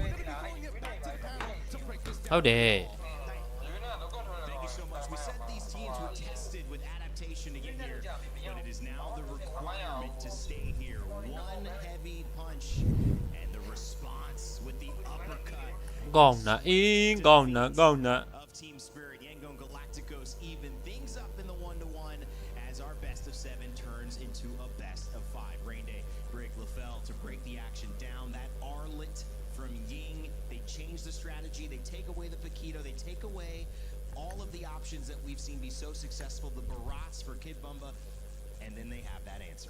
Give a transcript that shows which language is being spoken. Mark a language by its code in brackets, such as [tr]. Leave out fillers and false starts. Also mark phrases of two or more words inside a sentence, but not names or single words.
[en] We're gonna be throwing it back to the panel to break this down. [my] ဟုတ်တယ် [en] Thank you so much. We said these teams were tested with adaptation to get here, but it is now the requirement to stay here. One heavy punch, and the response with the uppercut [my] ကောင်းတာအင်းကောင်းတာ [en] of Team Spirit. Yangon Galacticos even things up in the 1-1 as our best of 7 turns into a best of 5. Rain Day, Brig LaFell to break the action down. That Arlet from Ying, they change the strategy, they take away the Paquito, they take away all of the options that we've seen be so successful, the Barats for Kid Bumba, and then they have that answer.